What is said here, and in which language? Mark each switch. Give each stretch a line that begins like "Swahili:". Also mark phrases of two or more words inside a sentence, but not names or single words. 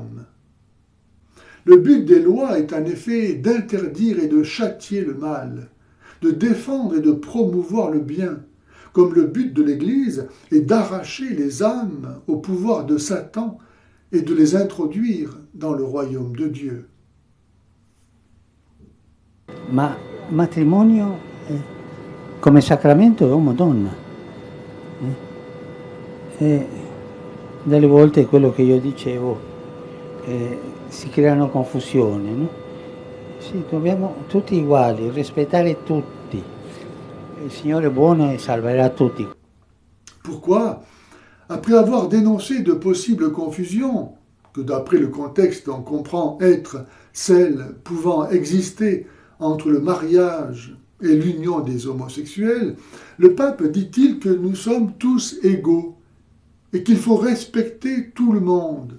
French: » Le but des lois est en effet d'interdire et de châtier le mal, de défendre et de promouvoir le bien, comme le but de l'Église est d'arracher les âmes au pouvoir de Satan et de les introduire dans le royaume de Dieu.
Italian: Ma matrimonio come sacramento è uomo-donna. E delle volte quello che io dicevo, si creano confusioni, no? Sì, dobbiamo tutti uguali, rispettare tutti. Il Signore è buono e salverà tutti.
French: Pourquoi, après avoir dénoncé de possibles confusions, que d'après le contexte on comprend être celles pouvant exister entre le mariage et l'union des homosexuels, le pape dit-il que nous sommes tous égaux et qu'il faut respecter tout le monde.